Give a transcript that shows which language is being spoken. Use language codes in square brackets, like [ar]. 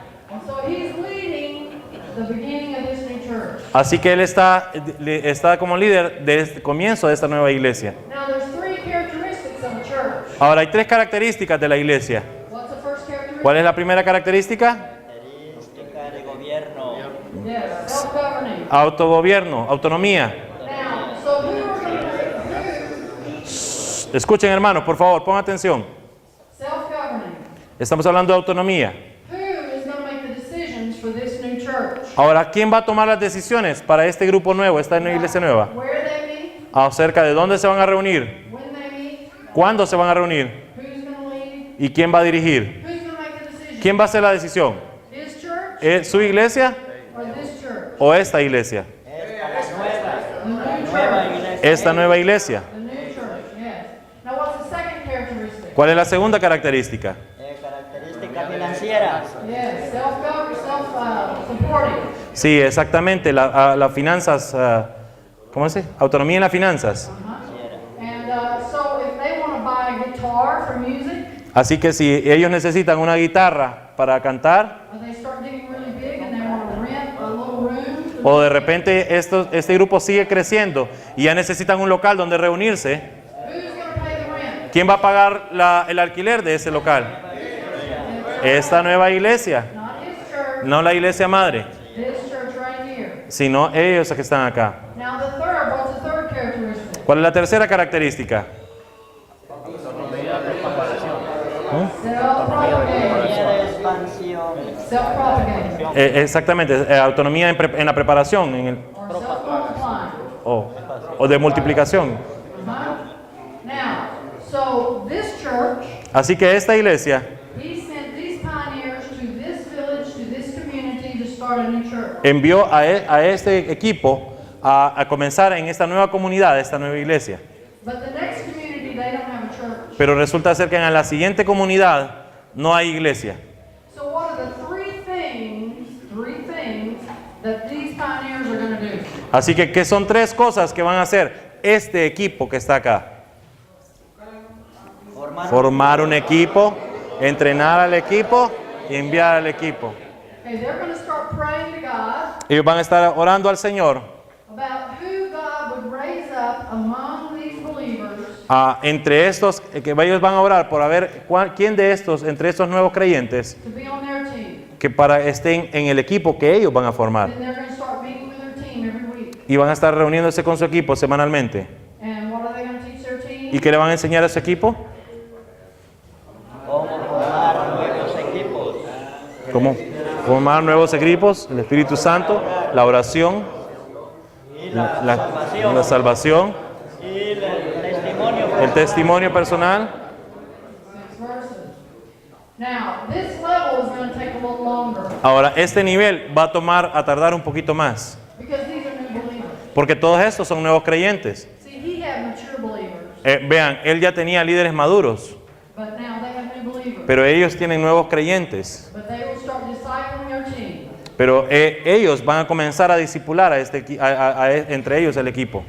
[en] And so he's leading the beginning of this new church. [es] Así que él está como líder desde el comienzo de esta nueva iglesia. [en] Now, there's three characteristics of a church. [es] Ahora hay tres características de la iglesia. [en] What's the first characteristic? [es] ¿Cuál es la primera característica? Característica de gobierno. [en] Yes, self-governing. [es] Autogobierno, autonomía. [en] Now, so who are going to [es] Escuchen, hermanos, por favor, pongan atención. [en] self-governing? [es] Estamos hablando de autonomía. [en] Who is going to make the decisions for this new church? [es] Ahora, ¿quién va a tomar las decisiones para este grupo nuevo, esta nueva iglesia nueva? [en] Where they meet, [es] Acerca de dónde se van a reunir, [en] when they meet, [es] cuándo se van a reunir [en] who's going to lead, [es] y quién va a dirigir. [en] who's going to make the decision? [es] ¿Quién va a hacer la decisión? [en] This church [es] ¿Es su iglesia [en] or this church? [es] o esta iglesia? [en] The new [es] Nueva [en] church. [es] iglesia. Esta nueva iglesia. [en] The new church, yes. Now, what's the second characteristic? [es] ¿Cuál es la segunda característica? Característica financiera. [en] Yes, self-governing, self-supporting. [es] Sí, exactamente, las finanzas, ¿cómo se dice? Autonomía en las finanzas. [en] And so if they want to buy a guitar for music, [es] Así que si ellos necesitan una guitarra para cantar, [en] or they start getting really big and they want to rent a little room, [es] o de repente este grupo sigue creciendo y ya necesitan un local donde reunirse, [en] who's going to pay the rent? [es] ¿quién va a pagar el alquiler de ese local? Esta nueva iglesia, [en] Not his church, [es] no la iglesia madre, [en] this church right here. [es] sino ellos que están acá. [en] Now the third, what's the third characteristic? [es] ¿Cuál es la tercera característica? [en] Self-propagating. [es] De expansión. [en] Self-propagating. [es] Exactamente, autonomía en la preparación [en] Or self-multiplying. [es] o de multiplicación. [en] Now, so this church, [es] Así que esta iglesia [en] he sent these pioneers to this village, to this community to start a new church. [es] envió a este equipo a comenzar en esta nueva comunidad, esta nueva iglesia. [en] But the next community, they don't have a church. [es] Pero resulta ser que en la siguiente comunidad no hay iglesia. [en] So what are the three things that these pioneers are going to do? [es] Así que, ¿qué son tres cosas que van a hacer este equipo que está acá? Formar un equipo, entrenar al equipo y enviar al equipo. [en] Okay, they're going to start praying to God [es] Ellos van a estar orando al Señor [en] about who God would raise up among these believers [es] entre estos, que ellos van a orar por a ver quién de estos, entre estos nuevos creyentes, [en] to be on their team. [es] que estén en el equipo que ellos van a formar. [en] Then they're going to start meeting with their team every week. [es] Y van a estar reuniéndose con su equipo semanalmente. [en] And what are they going to teach their team? [es] ¿Y qué le van a enseñar a su equipo? Cómo formar nuevos equipos. ¿Cómo formar nuevos equipos? El Espíritu Santo, la oración, Y la salvación, Y el testimonio. el testimonio personal. [en] 6 verses. Now, this level is going to take a little longer [es] Ahora, este nivel va a tardar un poquito más, [en] because these are new believers. [es] porque todos estos son nuevos creyentes. [en] See, he had mature believers, [es] Vean, él ya tenía líderes maduros, [en] but now they have new believers. [es] pero ellos tienen nuevos creyentes. [en] But they will start discipling their team. [es] Pero ellos van a comenzar a discipular entre ellos el equipo.